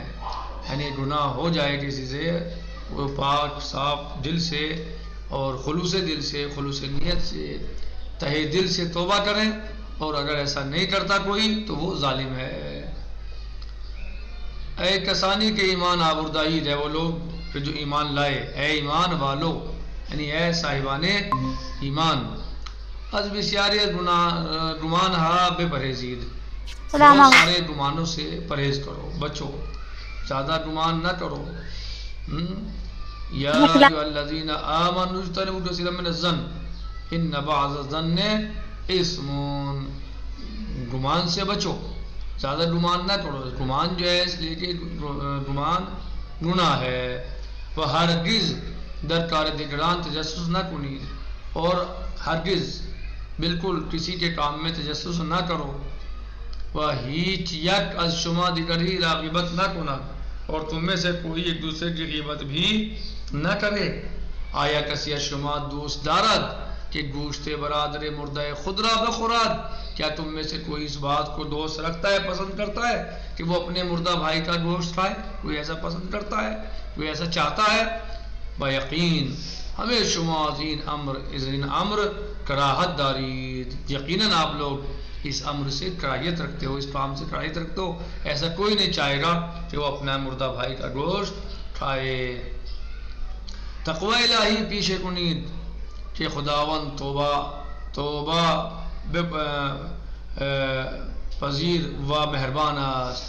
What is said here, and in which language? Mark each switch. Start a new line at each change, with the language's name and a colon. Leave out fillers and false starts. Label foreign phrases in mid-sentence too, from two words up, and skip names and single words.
Urdu: یعنی گناہ ہو جائے کسی سے، وہ پاک صاف دل سے اور خلوص دل سے، خلوص نیت سے، تہہ دل سے توبہ کریں، اور اگر ایسا نہیں کرتا کوئی تو وہ ظالم ہے۔
Persian: اے کسانی کے ایمان آوردائی ہے،
Urdu: وہ لوگ کہ جو ایمان لائے، اے ایمان والو، یعنی اے صاحبان ایمان،
Persian: از بسیاری گمان ہا بے پرہیزید،
Urdu: بہت سارے گمانوں سے پرہیز کرو، بچو، زیادہ گمان نہ کرو۔
Arabic: یا ایھا الذین آمنوا اجتنبوا کثیرا من الظن ان بعض الظن اسم،
Urdu: گمان سے بچو، زیادہ گمان نہ کرو۔ گمان جو ہے اس لیے کہ گمان گناہ ہے۔
Persian: وہ ہرگز در کار دیگران تجسس نہ کنید،
Urdu: اور ہرگز بالکل کسی کے کام میں تجسس نہ کرو۔
Persian: وہ ہیچ یک از شما دیگری را غیبت نہ کنند،
Urdu: اور تم میں سے کوئی ایک دوسرے کی غیبت بھی نہ کرے۔
Persian: آیا کسی از شما دوست دارد کہ گوشت برادر مردہ خود را بخورد،
Urdu: کیا تم میں سے کوئی اس بات کو دوست رکھتا ہے، پسند کرتا ہے کہ وہ اپنے مردہ بھائی کا گوشت کھائے؟ کوئی ایسا پسند کرتا ہے، کوئی ایسا چاہتا ہے؟
Persian: بیقین ہمیں شما ازین امر کراہت دارید،
Urdu: یقیناً آپ لوگ اس امر سے کراہیت رکھتے ہو، اس کام سے کراہیت رکھتے ہو۔ ایسا کوئی نہیں چاہے گا کہ وہ اپنا مردہ بھائی کا گوشت کھائے۔
Persian: تقوی الہی پیشے کنید کہ خداوند توبہ پذیر و مہربان است.